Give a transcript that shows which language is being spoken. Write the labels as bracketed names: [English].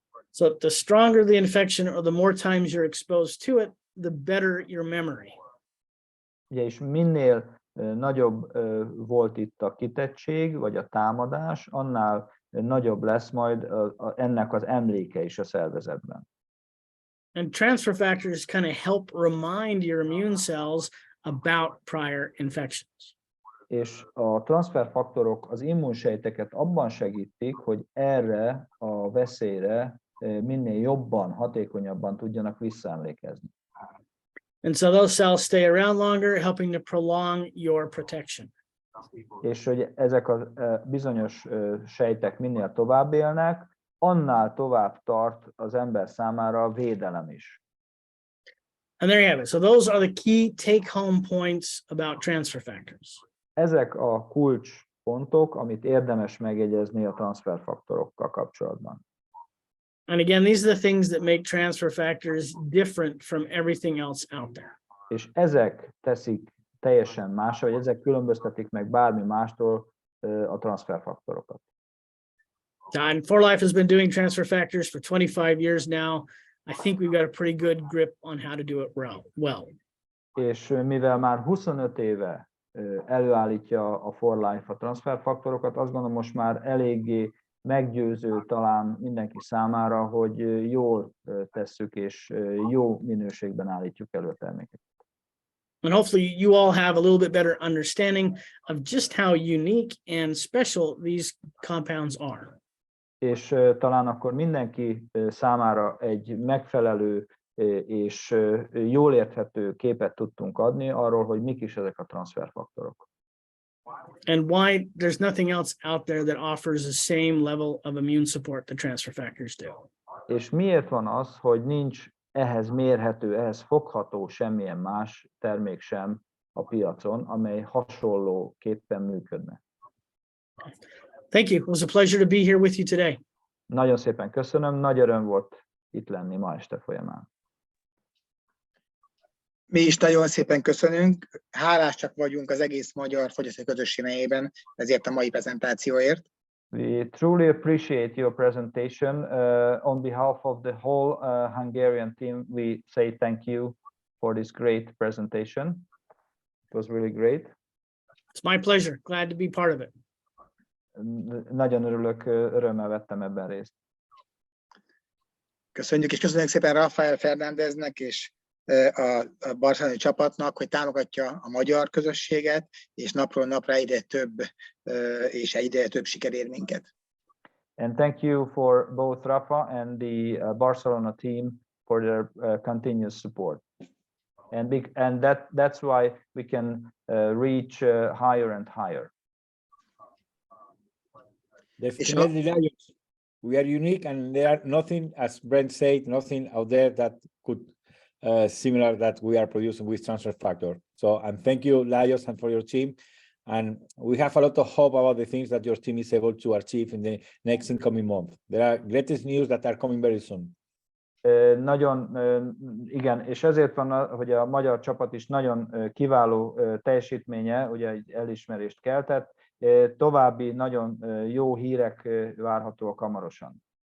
[English] So the stronger the infection or the more times you're exposed to it, the better your memory. [Hungarian] Ugye, és minél nagyobb volt itt a kitettség, vagy a támadás, annál nagyobb lesz majd ennek az emléke is a szervezetben. [English] And transfer factors kind of help remind your immune cells about prior infections. [Hungarian] És a transferfaktorok az immunsejteket abban segítik, hogy erre a veszélyre minél jobban, hatékonyabban tudjanak visszaemlékezni. [English] And so those cells stay around longer, helping to prolong your protection. [Hungarian] És hogy ezek a bizonyos sejtek minél tovább élnek, annál tovább tart az ember számára a védelem is. [English] And there you have it. So those are the key take-home points about transfer factors. [Hungarian] Ezek a kulcspontok, amit érdemes megjegyezni a transferfaktorokkal kapcsolatban. [English] And again, these are the things that make transfer factors different from everything else out there. [Hungarian] És ezek teszik teljesen más, vagy ezek különböztetik meg bármi mástól a transferfaktorokat. [English] And 4Life has been doing transfer factors for 25 years now. I think we've got a pretty good grip on how to do it well. [Hungarian] És mivel már 25 éve előállítja a 4Life a transferfaktorokat, azt gondolom most már eléggé meggyőző talán mindenki számára, hogy jól tesszük és jó minőségben állítjuk elő a terméket. [English] And hopefully you all have a little bit better understanding of just how unique and special these compounds are. [Hungarian] és talán akkor mindenki számára egy megfelelő és jól érthető képet tudtunk adni arról, hogy mik is ezek a transferfaktorok. [English] And why there's nothing else out there that offers the same level of immune support that transfer factors do. [Hungarian] És miért van az, hogy nincs ehhez mérhető, ehhez fogható semmilyen más termék sem a piacon, amely hasonlóképpen működne? [English] Thank you. It was a pleasure to be here with you today. [Hungarian] Nagyon szépen köszönöm, nagy öröm volt itt lenni ma este folyamán. Mi is nagyon szépen köszönünk, hálásak vagyunk az egész magyar fogyasztói közösség nevében ezért a mai prezentációért. [English] We truly appreciate your presentation. On behalf of the whole Hungarian team, we say thank you for this great presentation. It was really great. It's my pleasure. Glad to be part of it. [Hungarian] Nagyon örülök, örömmel vettem ebben részt. Köszönjük, és köszönjük szépen Rafael Fernándeznek és a barcelonai csapatnak, hogy támogatja a magyar közösséget, és napról napra egyre több és egyre több siker ér minket. [English] And thank you for both Rafa and the Barcelona team for their continuous support. And that's why we can reach higher and higher. Definitely, we are unique, and there are nothing, as Brent said, nothing out there that could similar that we are producing with transfer factor. So, and thank you, Lajos, and for your team. And we have a lot of hope about the things that your team is able to achieve in the next incoming month. There are greatest news that are coming very soon. [Hungarian] Nagyon, igen, és ezért van, hogy a magyar csapat is nagyon kiváló teljesítménye, ugye egy elismerést keltett. További nagyon jó hírek várhatóak hamarosan.